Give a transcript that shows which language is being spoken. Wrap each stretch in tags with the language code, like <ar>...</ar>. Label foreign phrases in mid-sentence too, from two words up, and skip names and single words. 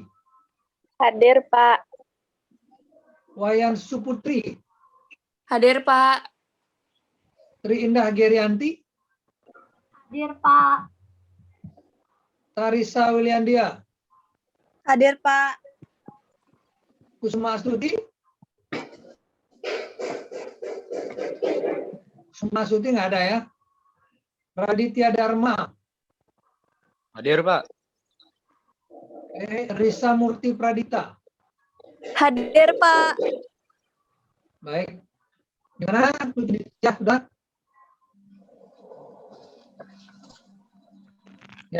<id>Hadir, Pak. Wayan Suputri. Hadir, Pak. Tri Indah Gerianti. Hadir, Pak. Tarisa Wiliandia. Hadir, Pak. Kusuma Astuti. Kusuma Astuti nggak ada ya. Raditya Dharma. Hadir, Pak. Risa Murti Pradita. Hadir, Pak. Baik. Gimana? Ya, sudah? Ya,</id>